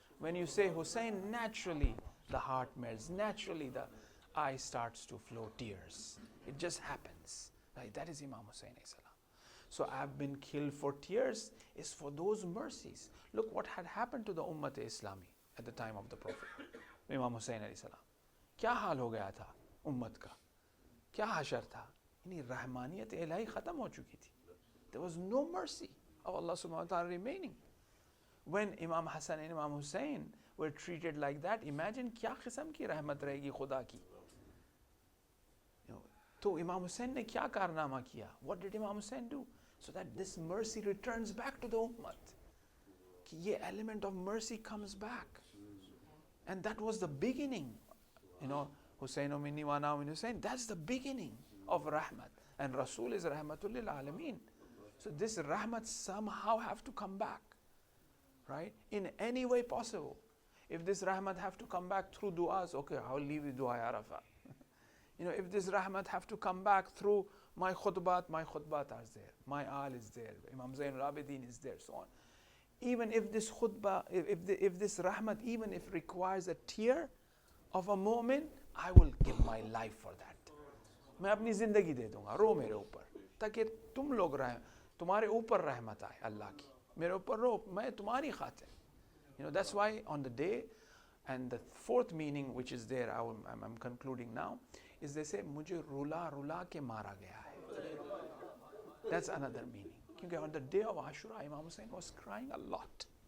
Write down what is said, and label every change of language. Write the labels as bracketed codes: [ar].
[en] When you say Hussein, naturally the heart melts, naturally the eye starts to flow tears. It just happens. Right? That is Imam Hussein alayhi salam. So I have been killed for tears is for those mercies. Look what had happened to the Ummat Islami at the time of the Prophet, Imam Hussein alayhi salam. [hi] क्या हाल हो गया था उम्मत का, क्या हशर था, यानी रहमानियत इलाही ख़त्म हो चुकी थी. [en] There was no mercy of Allah subhanahu wa ta'ala remaining. When Imam Hassan and Imam Hussein were treated like that, imagine क्या किस्म की रहमत रहेगी खुदा की. [hi] तो Imam Hussein ने क्या कारनामा किया? [en] What did Imam Hussein do? So that this mercy returns back to the ummah. कि ये element of mercy comes back. And that was the beginning. Hussein minni wa ana min Hussein, that's the beginning of rahmat. And Rasul is rahmatul lil alameen. So this rahmat somehow have to come back, right? In any way possible. If this rahmat have to come back through du'as, okay, I'll leave the du'a Arafah. If this rahmat have to come back through my khutbat are there, my al is there, Imam Zain al-Abidin is there, so on. Even if this khutbah, if this rahmat, even if requires a tear of a moment, I will give my life for that. [hi] मैं अपनी जिंदगी दे दूंगा, रो मेरे ऊपर, ताकि तुम लोग तुम्हारे ऊपर रहमत आए अल्लाह की, मेरे ऊपर रो, मैं तुम्हारी खातिर. [en] That's why on the day, and the fourth meaning which is there, I'm concluding now, is they say मुझे रुला के मारा गया है. That's another meaning. Because on the day of Ashura, Imam Hussein was crying a lot.